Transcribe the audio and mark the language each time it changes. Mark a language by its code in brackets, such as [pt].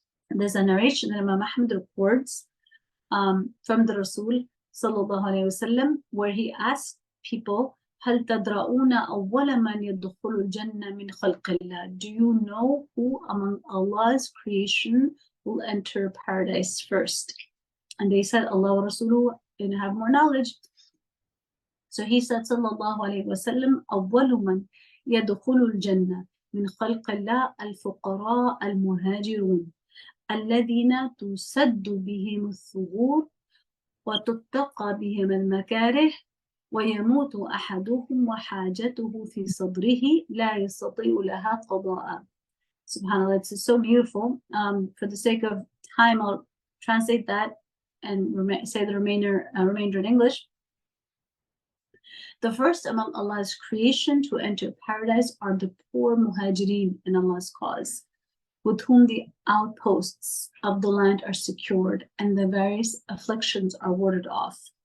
[en] And there's a narration that Imam Ahmad records from the Rasul sallallahu alayhi wasallam, where he asked people, [ar] هل تدرؤون أول من يدخل الجنة من خلق الله? [en] Do you know who among Allah's creation will enter paradise first? And they said, [ar] Allah wa Rasuluhu, [en] didn't have more knowledge. So he said, [ar] sallallahu alayhi wasallam, أول من يدخل الجنة من خلق الله الفقراء المهاجرون الذين تسد بهم الثغور وتتقى بهم المكاره ويموت أحدهم وحاجته في صدره لا يستطيع لها قضاء. [en] SubhanAllah, it's so beautiful. For the sake of time, I'll translate that and say the remainder in English. The first among Allah's creation to enter paradise are the poor muhajirin in Allah's cause, with whom the outposts of the land are secured and the various afflictions are warded off.